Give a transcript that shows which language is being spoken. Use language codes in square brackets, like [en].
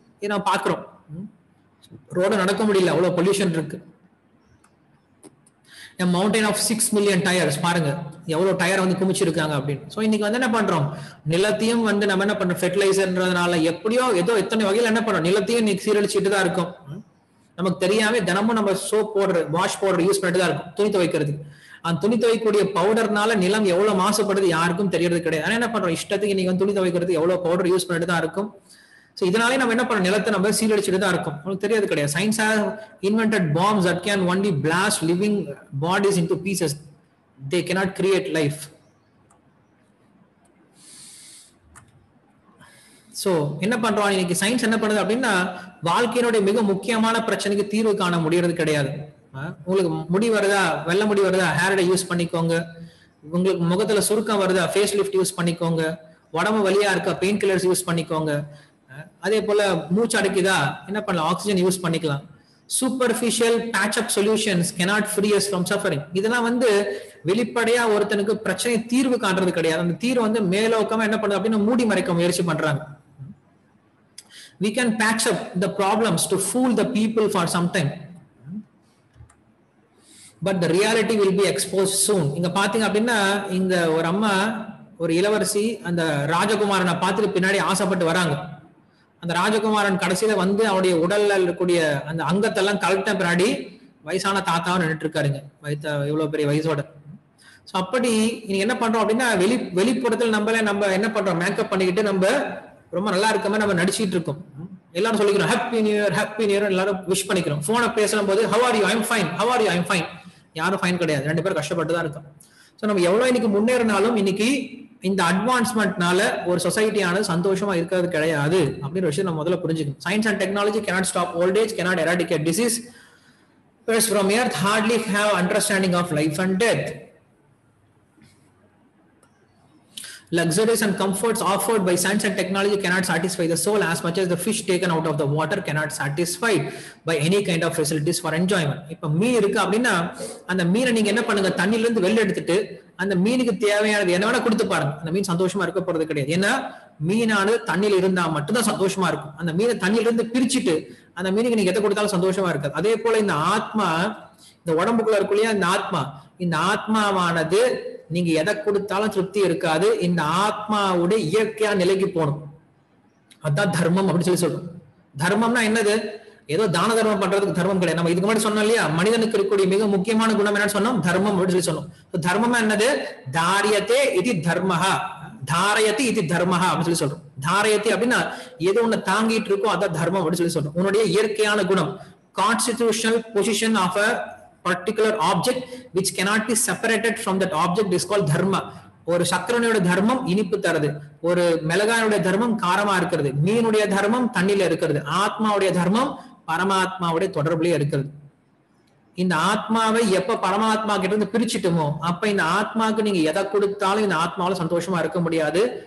[ta] இதை நம்ம பார்க்கிறோம், ரோடு நடக்க முடியல, அவ்வளவு பொல்யூஷன் இருக்கு. [en] A mountain of 6 million tires, [ta] பாருங்க எவ்வளவு டயர் வந்து குமிச்சிருக்காங்க அப்படின்னு. சோ இன்னைக்கு வந்து என்ன பண்றோம், நிலத்தையும் வந்து நம்ம என்ன பண்றோம், ஃபெர்டிலைசர்ன்றதுனால எப்படியோ ஏதோ எத்தனை வகையில என்ன பண்றோம், நிலத்தையும் இன்னைக்கு சீரழிச்சுட்டு தான் இருக்கும். நமக்கு தெரியாம தினமும் நம்ம soap powder, wash powder use பண்ணிட்டு தான் இருக்கும் துணி துவைக்கிறதுக்கு. அந்த துணி துவைக்கக்கூடிய பவுடர்னால நிலம் எவ்வளவு மாசுபடுது யாருக்கும் தெரியறது கிடையாது. ஆனா என்ன பண்றோம், இஷ்டத்துக்கு இன்னைக்கு வந்து துணி துவைக்கிறதுக்கு எவ்வளவு பவுடர் யூஸ் பண்ணிட்டு தான் இருக்கும். சோ இதனாலே நம்ம என்ன பண்றோம், நிலத்தை நம்ம சீரழிச்சுட்டு தான் இருக்கும். உங்களுக்கு தெரியாது கிடையாது. [en] science has invented bombs [ta] that can only blast living bodies into pieces. [en] They cannot create life. [ta] So என்ன பண்றோம் இன்னைக்கு சயின்ஸ் என்ன பண்ணுது அப்படின்னா வாழ்க்கையினுடைய மிக முக்கியமான பிரச்சனைக்கு தீர்வு காண முடியறது கிடையாது. உங்களுக்கு முடி வருதா, வெள்ளை முடி வருதா, ஹேர் டை யூஸ் பண்ணிக்கோங்க. உங்களுக்கு முகத்துல சுருக்கம் வருதா, ஃபேஸ் லிஃப்ட் யூஸ் பண்ணிக்கோங்க. உடம்பு வலியா இருக்கா, பெயின் கில்லர்ஸ் யூஸ் பண்ணிக்கோங்க. அதே போல மூச்சு அடைக்குதா, என்ன பண்ணலாம், ஆக்சிஜன் யூஸ் பண்ணிக்கலாம். [en] Superficial patch up solutions cannot free us from suffering. [ta] இதெல்லாம் வந்து வெளிப்படையா ஒருத்தனுக்கு பிரச்சனை தீர்வு காண்றது கிடையாது. அந்த தீர்வு வந்து மேலோக்கமா என்ன பண்ணுது அப்படின்னா மூடி மறைக்க முயற்சி பண்றாங்க. [en] We can patch up the problems to fool the people for some time, but the reality will be exposed soon. [ta] இங்க பாத்தீங்க அப்படின்னா இங்க ஒரு அம்மா, ஒரு இளவரசி அந்த ராஜகுமாரனை பார்த்துட்டு பின்னாடி ஆசைப்பட்டு வராங்க. அந்த ராஜகுமாரன் கடைசியில வந்து அவருடைய உடல்ல இருக்கக்கூடிய அந்த அங்கத்தெல்லாம் கலட்ட பின்னாடி வயசான தாத்தாவும் நின்றுட்டு இருக்காருங்க, இவ்வளவு பெரிய வயசோட. சோ அப்படி நீங்க என்ன பண்றோம் அப்படின்னா வெளிப்புறத்தில் நம்ம என்ன பண்றோம், மேக்கப் பண்ணிக்கிட்டு நம்ம ரொம்ப நல்லா இருக்க மாதிரி நம்ம நடிச்சிட்டு இருக்கோம். எல்லாரும் சொல்லிக்கிறோம் happy new year, happy new year, எல்லாரும் விஷ் பண்ணிக்கிறோம். போனை பேசும் போது [en] how are you, I am fine, [ta] how are you, I am fine. யாரும் ஃபைன் கிடையாது, 2 பேரும் கஷ்டப்பட்டு தான் இருக்கோம். ஸோ நம்ம எவ்வளவு இன்னைக்கு முன்னேறினாலும் இன்னைக்கு இந்த அட்வான்ஸ்மெண்ட்னால ஒரு சொசைட்டியானது சந்தோஷமா இருக்கிறது கிடையாது அப்படின்ற விஷயம் நம்ம முதல்ல புரிஞ்சுக்கணும். [en] Science and technology cannot stop old age, cannot eradicate disease. Birds from earth hardly have understanding of life and death. Luxuries and comforts offered by science and technology cannot satisfy the soul as much as the fish taken out of the water cannot satisfy by any kind of facilities for enjoyment. [ta] இப்ப மீன் இருக்கு அப்படின்னா அந்த மீனை நீங்க என்ன பண்ணுங்க, தண்ணில இருந்து வெளில எடுத்துட்டு அந்த மீனுக்கு தேவையானது என்ன வேணா கொடுத்து பாருங்க, அந்த மீன் சந்தோஷமா இருக்க போறது கிடையாது. ஏன்னா மீனானது தண்ணியில இருந்தா மட்டும்தான் சந்தோஷமா இருக்கும். அந்த மீனை தண்ணியில இருந்து பிரிச்சுட்டு அந்த மீனுக்கு நீங்க எதை கொடுத்தாலும் சந்தோஷமா இருக்காது. அதே போல இந்த ஆத்மா, இந்த உடம்புக்குள்ள இருக்குள்ளயா இந்த ஆத்மாவானது நீங்க எதை கொடுத்தாலும் திருப்தி இருக்காது. இந்த ஆத்மாவுடைய இயற்கையா நிலைக்கு போகணும். அதான் தர்மம் அப்படின்னு சொல்லி சொல்றோம். தர்மம்னா என்னது? ஏதோ தான தர்மம் பண்றதுக்கு தர்மம் கிடையாது. நம்ம இதுக்கு முன்னாடி சொன்னோம் இல்லையா, மனிதனுக்கு இருக்கக்கூடிய மிக முக்கியமான குணம் என்னன்னு சொன்னோம், தர்மம் அப்படின்னு சொல்லி சொன்னோம். தர்மம் என்னது? [sa] தாரியத்தே இது தர்மஹா, தாரயத்தி இது தர்மஹா [ta] அப்படின்னு சொல்லி சொல்றோம். தாரயத்தி அப்படின்னா ஏதோ ஒண்ணு தாங்கிட்டு இருக்கோ அதான் தர்மம் அப்படின்னு சொல்லி சொல்றோம். உன்னுடைய இயற்கையான குணம், [en] Constitutional position of a particular object which cannot be separated from that object is called dharma. [ta] ஒரு சக்கரனுடைய தர்மம் இனிப்பு தருது, ஒரு மிளகாயுடைய தர்மம் காரமா இருக்கிறது, மீனுடைய தர்மம் தண்ணில இருக்கிறது, ஆத்மாவுடைய தர்மம் பரமாத்மாவுடைய தொடர்புலயே இருக்கிறது. இந்த ஆத்மாவை எப்ப பரமாத்மா கிட்ட இருந்து பிரிச்சுட்டுமோ அப்ப இந்த ஆத்மாவுக்கு நீங்க எதை கொடுத்தாலும் இந்த ஆத்மாவில சந்தோஷமா இருக்க முடியாது.